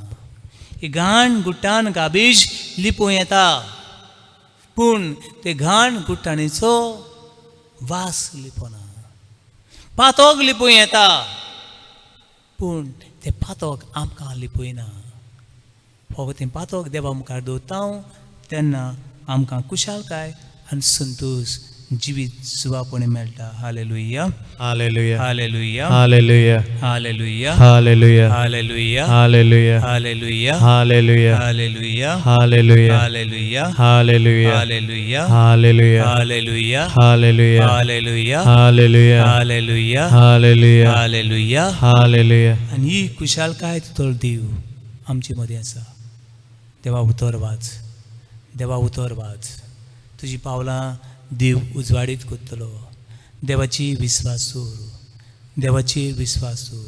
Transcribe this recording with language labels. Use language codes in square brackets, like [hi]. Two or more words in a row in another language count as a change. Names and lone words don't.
[kok] ही घाण गुट्टान गाबीज लिपूं येता पूण ते घाण गुट्टाणीचो वास लिपना. पातोक लिपूं येता पूण ते पातोक आमकां लिपयना. फकत तें पातोक देवा मुखार दवरता हांव तेन्ना आमकां कुशालकाय आनी संतोश जिवीत सुवापणी मेळटा. हालेलुया Hallelujah. हालेलुया Hallelujah. हालेलुया Hallelujah. हालेलुया Hallelujah. हालेलुया Hallelujah. हालेलुया Hallelujah. हालेलुया Hallelujah. हालेलुया Hallelujah. हालेलुया Hallelujah. हालेलुया Hallelujah. हालेलुया Hallelujah. हालेलुया. Hallelujah. आनी ही कुशालकाय तो देव आमचे मदीं आसा. देवा उतर वाच देवा उतर वाच. तुजी पावलां देव उजवाडीत करतलो. देवाची विस्वास दवर देवाची विस्वास दवर.